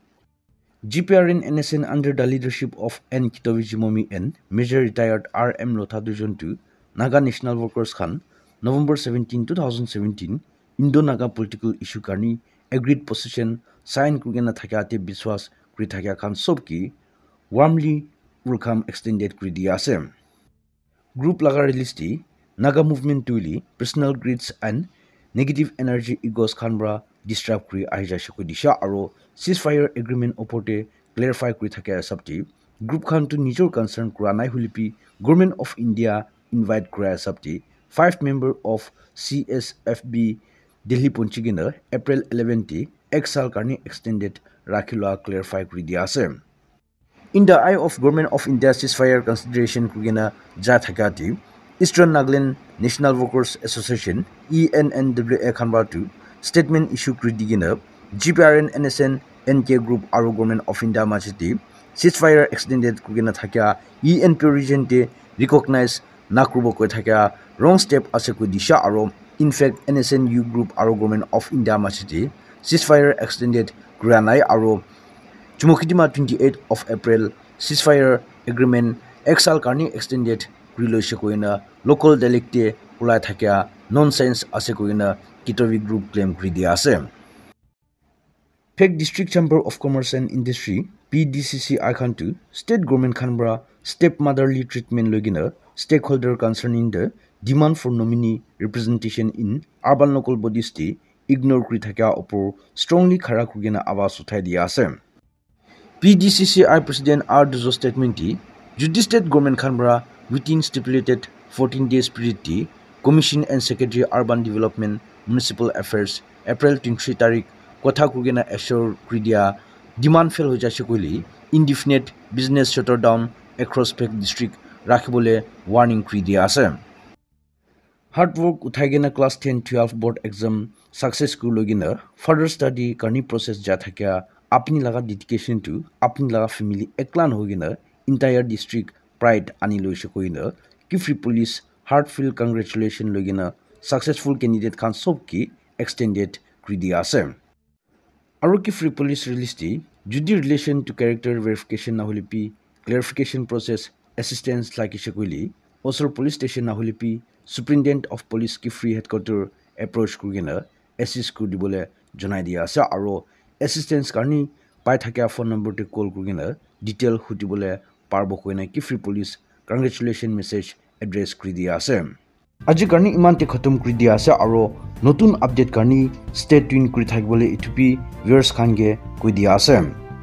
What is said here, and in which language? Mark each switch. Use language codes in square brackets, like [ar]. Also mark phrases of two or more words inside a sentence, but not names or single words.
[en] GPRN NSN under the leadership of N. Kitovijimomi and Major Retired R.M. [nag] Lothadujon to Naga National Workers Khan, November 17, 2017, Indo-Naga [en] political issue [nag] karni [en] agreed position sign [nag] kugena thakate biswas kri thakya khan sobki [en] warmly welcome extended [nag] kri diya ase. Group laga release ti Naga movement tuili [en] personal grids and negative energy egos [nag] khanbra disrupt kri aija shako disha aro [en] ceasefire agreement [nag] oporte clarify kri thake sabti group khan to nijor concern kra nai hulipi government of India invite kra sabti 5 [en] member of [nag] CSFB Delhi Punchigina April 11 ti exal karni extended rakhila clarify kri dia ase. [en] In the eye of Government of India ceasefire consideration [nag] kugena ja thakati Eastern Nagaland National Workers Association ENNWA khanbatu [en] statement issue [nag] kridigina GPRN NSN NK Group aro Government of India majiti [en] ceasefire extended [nag] kugena thakya ENP region te recognize nakrubo koi thakya [en] wrong step [nag] ase ku disha aro [en] in fact [nag] NSNU Group aro Government of India majiti [en] ceasefire extended [nag] kuranai aro Chumukidima 28 of April [en] ceasefire agreement [nag] exal karni extended Riloisha koina local delicte ulai thakya nonsense ase koina Kitovi group claim kridia ase. Pek District Chamber of Commerce and Industry PDCC Khantu state government khanbra [en] stepmotherly treatment [nag] logina [en] stakeholder concerning the demand for nominee representation in urban local bodies [nag] ti ignore kri thakya opor strongly khara kugina awas uthai dia ase. PDCCI President R. Duzo statement ti Judy State Government Khanbra [en] within stipulated 14 days period [nag] ti Commission and Secretary Urban Development Municipal Affairs April 23 tarik kotha kugena assure kridia [en] demand fail [nag] hoja shekuli [en] indefinite business shutter down across Pek district [nag] rakhibole warning kridia ase. [en] Hard work [nag] uthaigena [en] class 10 12 board exam success [nag] ku logina [en] further study [nag] karni process ja thakya apni laga dedication to apni laga family eklan hogina [en] entire district pride [nag] ani loise koina Kifri police [en] heartfelt congratulation [nag] logina [en] successful candidate [nag] khan sob ki extended kridia ase. Aro Kifri police release ti judi [en] relation to character verification [nag] na holipi [en] clarification process assistance [nag] like shekuli Osor [en] police station [nag] na holipi [en] superintendent of police [nag] Kifri [en] headquarter approach [nag] kugina assist ku dibole jonai dia ase aro assistance karni pai thakya [en] phone number [nag] te call kugina detail hutibole parbo koina Kifri police [en] congratulation message address [nag] kri dia ase. Aji karni iman te khatam kri dia ase aro notun update karni [en] stay tuned [nag] kri thakbole itupi viewers khange koi dia ase.